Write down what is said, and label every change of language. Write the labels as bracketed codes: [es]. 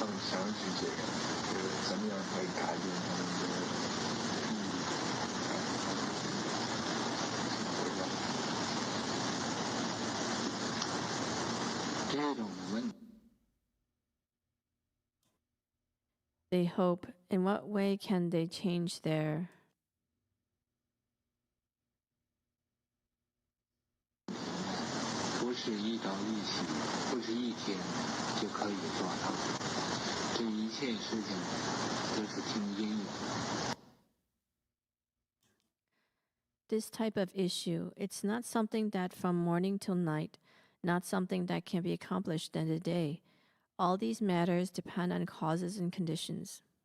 [zh] 想去这个，怎么样可以改变他们的这种问题。 [en] They hope. In what way can they change their... [zh] 不是一朝一夕，不是一天就可以做到。这一切事情都是听因缘。 [en] This type of issue, it's not something that from morning till night, not something that can be accomplished in a day. All these matters depend on causes and conditions.